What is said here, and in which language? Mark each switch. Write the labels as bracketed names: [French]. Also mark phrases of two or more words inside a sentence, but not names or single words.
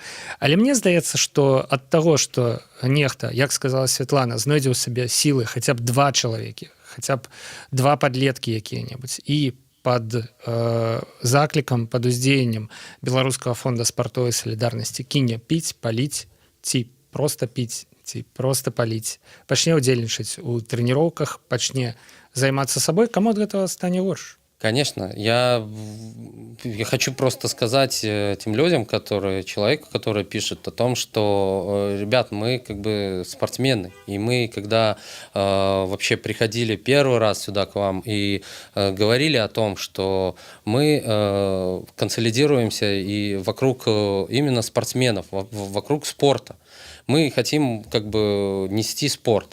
[Belarusian] Але мне здаецца, што ад таго, што нехта, як сказала Святлана, знойдзе ў сабе сілы хаця б 2 чалавекі, хаця б 2 падлеткі якія-небудзь, і пад заклікам, пад уздзеяннем Беларускага фонда спартовай салідарнасці кіне піць, паліць, ці проста піць, ці проста паліць, пачне ўдзельнічаць у трэніроўках, пачне займацца сабой, каму ад гэтага стане горш? [Russian] Конечно, я хочу просто сказать тем людям, человеку, который пишет о том, что, ребят, мы как бы спортсмены, и мы, когда вообще приходили первый раз сюда к вам и говорили о том, что мы консолидируемся и вокруг именно спортсменов, вокруг спорта, мы хотим как бы нести спорт.